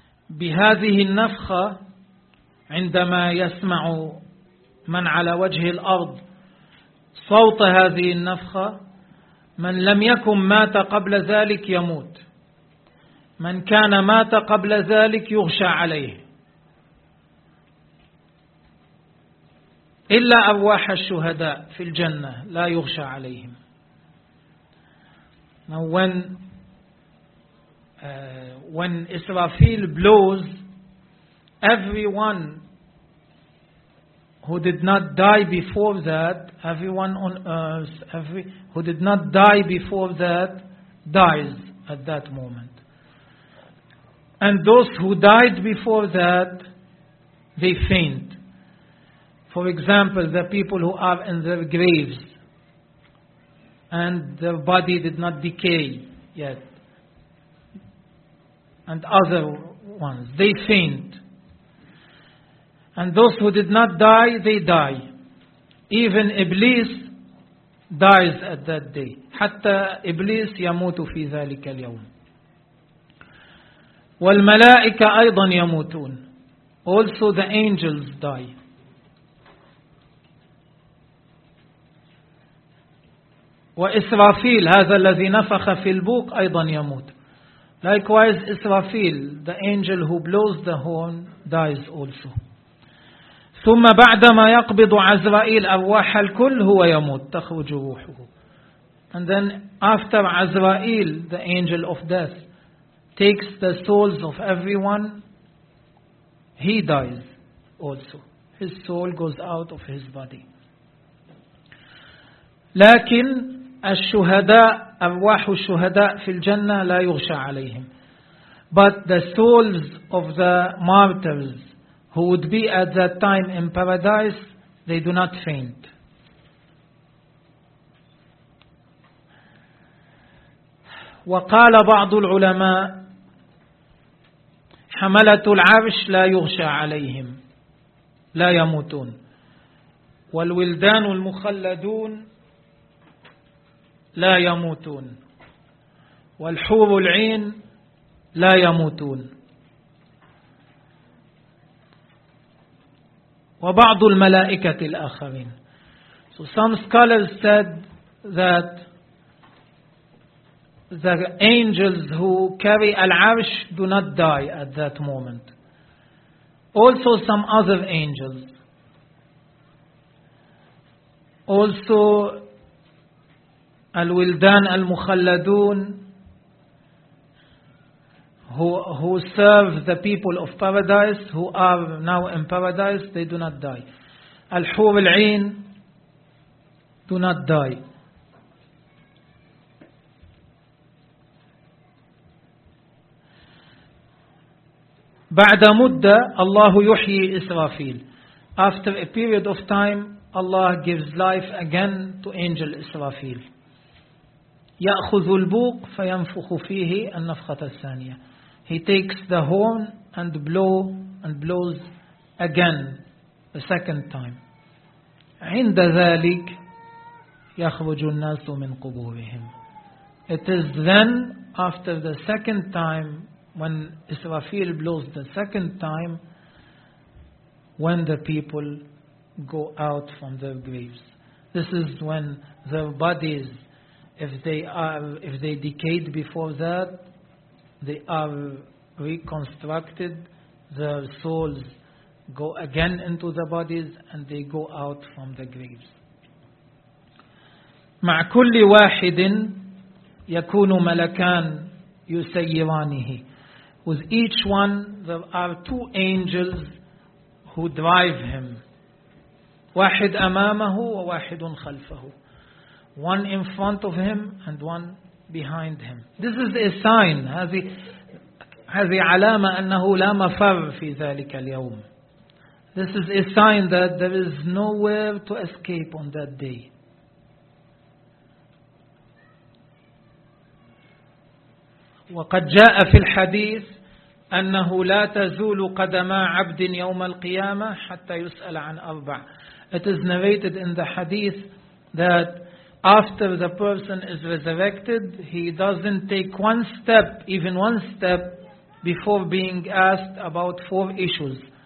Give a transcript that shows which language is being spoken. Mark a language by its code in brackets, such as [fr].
[ar] بهذه النفخة عندما يسمع من على وجه الأرض صوت هذه النفخة من لم يكن مات قبل ذلك يموت. من كان مات قبل ذلك يغشى عليه إلا أرواح الشهداء في الجنة لا يغشى عليهم. [en] Now when Israfil blows, everyone who did not die before that, everyone on earth, who did not die before that, dies at that moment. And those who died before that, they faint. For example, the people who are in their graves and their body did not decay yet, and other ones, they faint. And those who did not die, they die. Even Iblis dies at that day. [ar] حتى Iblis يموت في ذلك اليوم. والملائكة أيضا يموتون. [en] Also the angels die. [ar] وإسرافيل هذا الذي نفخ في البوق أيضا يموت. [en] Likewise إسرافيل, the angel who blows the horn, dies also. [ar] ثم بعدما يقبض عزرائيل أرواح الكل هو يموت تخرج روحه. [en] And then after عزرائيل, the angel of death, takes the souls of everyone, he dies also. His soul goes out of his body. [ar] لكن الشهداء أرواح الشهداء في الجنة لا يغشى عليهم. [en] But the souls of the martyrs who would be at that time in paradise, they do not faint. [ar] وقال بعض العلماء حملة العرش لا يغشى عليهم لا يموتون والولدان المخلدون لا يموتون والحور العين لا يموتون وبعض الملائكة الآخرين. [en] So some scholars said that the angels who carry al-arsh do not die at that moment. Also some other angels. Also al-wildan al-mukhalladun who serve the people of paradise, who are now in paradise, they do not die. Al-hur al-ayn do not die. [ar] بعد مدة الله يحيي إسرافيل. [en] After a period of time, Allah gives life again to angel إسرافيل. [ar] يأخذ البوق فينفخ فيه النفخة الثانية. [en] He takes the horn and blows again a second time. [ar] عند ذلك يخرج الناس من قبورهم. [en] It is then after the second time, when Israfil blows the second time, when the people go out from their graves. This is when their bodies, if they decayed before that, they are reconstructed, their souls go again into the bodies and they go out from the graves. [ar] مع كل واحد يكون ملكان يسيرانه. [en] With each one there are two angels who drive him. [ar] واحد أمامه وواحد خلفه. [en] One in front of him and one behind him. This is a sign. [ar] هذه علامة أنه لا مفر في ذلك اليوم. [en] This is a sign that there is nowhere to escape on that day. [ar] وقد جاء في الحديث أنه لا تزول قدما عبد يوم القيامة حتى يسأل عن أربع. [en] It is narrated in the hadith that after the person is resurrected, he doesn't take one step, even one step, before being asked about four issues.